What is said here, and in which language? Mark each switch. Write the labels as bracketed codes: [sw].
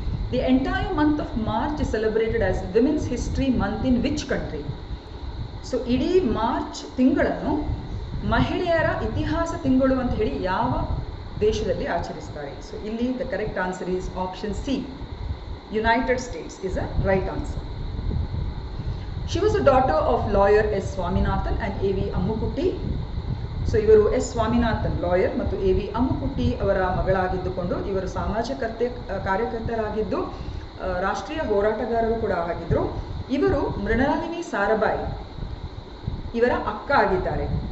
[en] The entire month of March is celebrated as women's history month in which country? [kn] So ಇಡೀ March ತಿಂಗಳನ್ನು ಮಹಿಳೆಯರ ಇತಿಹಾಸ ತಿಂಗಳು ಅಂತ ಹೇಳಿ ಯಾವ ದೇಶದಲ್ಲಿ ಆಚರಿಸ್ತಾರೆ? ಸೊ ಇಲ್ಲಿ [en] The correct answer is option C, United States is a right answer. She was a daughter of lawyer S. Swaminathan and A.V. Ammukutti. [kn] So ಇವರು ಎಸ್ ಸ್ವಾಮಿನಾಥನ್ ಲಾಯರ್ ಮತ್ತು A.V. ಅಮ್ಮುಕುಟ್ಟಿ ಅವರ ಮಗಳಾಗಿದ್ದುಕೊಂಡು ಇವರು ಸಾಮಾಜಿಕ ಕಾರ್ಯಕರ್ತರಾಗಿದ್ದು ರಾಷ್ಟ್ರೀಯ ಹೋರಾಟಗಾರರು ಕೂಡ ಆಗಿದ್ದರು. ಇವರು ಮೃಣಾಲಿನಿ ಸಾರಾಭಾಯಿ ಇವರ ಅಕ್ಕ ಆಗಿದ್ದಾರೆ.